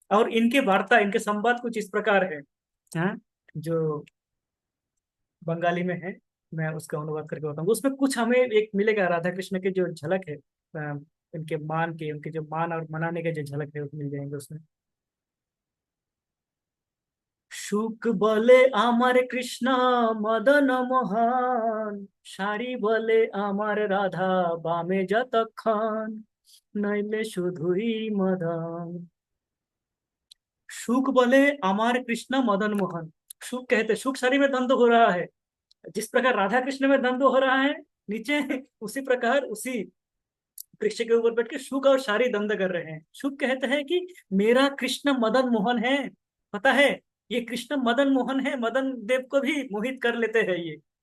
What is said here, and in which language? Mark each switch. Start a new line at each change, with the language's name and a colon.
Hindi: और इनके वार्ता, इनके संवाद कुछ इस प्रकार है। हाँ, जो बंगाली में है, मैं उसका अनुवाद करके बताऊंगा। उसमें कुछ हमें एक मिलेगा राधा कृष्ण के जो झलक है, इनके मान के, उनके जो मान और मनाने के जो झलक है वो मिल जाएंगे उसमें।
Bangla: সুখ বলে আমার কৃষ্ণ মদন মোহন, সারি বলে আমার রাধা বামে যতক্ষণ, নইলে শুধুই মদন। সুখ বলে আমার কৃষ্ण मदन मोहन।
Hindi: सुख कहते, सुख शरीर में द्वंद्व हो रहा है। जिस प्रकार राधा कृष्ण में द्वंद्व हो रहा है नीचे, उसी प्रकार उसी वृक्ष के ऊपर बैठ के सुख और शारी द्वंद्व कर रहे हैं। सुख कहते हैं कि मेरा कृष्ण मदन मोहन है। पता है, ये कृष्ण मदन मोहन है, मदन देव को भी मोहित कर लेते हैं ये।